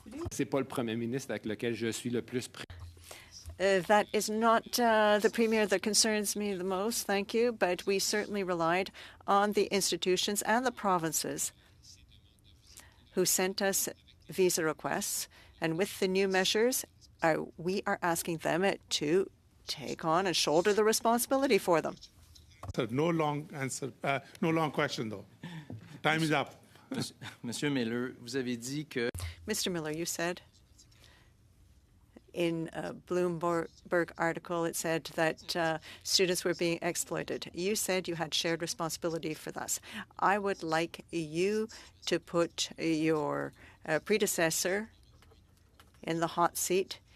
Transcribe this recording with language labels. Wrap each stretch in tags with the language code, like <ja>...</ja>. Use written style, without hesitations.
<fr>C'est pas le premier ministre avec lequel je suis le plus</fr> <en>that is not the premier that concerns me the most, thank you, but we certainly relied on the institutions and the provinces who sent us visa requests. And with the new measures, we are asking them to take on and shoulder the responsibility for them. Sir, no long answer, no long question though. Time is up.</en> <fr>Monsieur Miller, vous avez dit que</fr> <en>Mr. Miller, you said in a Bloomberg article, it said that students were being exploited. You said you had shared responsibility for this. I would like you to put your predecessor in the hot seat.</en>